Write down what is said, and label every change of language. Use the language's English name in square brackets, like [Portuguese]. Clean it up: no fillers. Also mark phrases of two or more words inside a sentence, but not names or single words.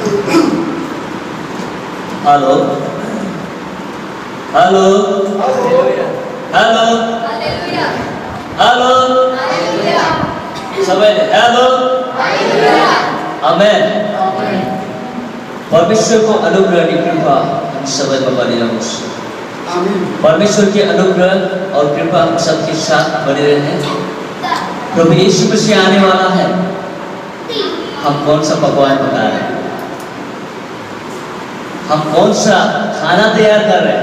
[Nepali] हेलो हेलो हेलो हेलो सबैले हेलो आमेन। परमेश्वरको अनुग्रह अनि कृपा हम सबैमा बनिरहोस्। [Hindi] परमेश्वर के अनुग्रह और कृपा हम सबके साथ बने रहे। प्रभु यीशु मसीह आने वाला है। हम कौन सा पकवान बना रहे हैं? हम कौन सा खाना तैयार कर रहे हैं?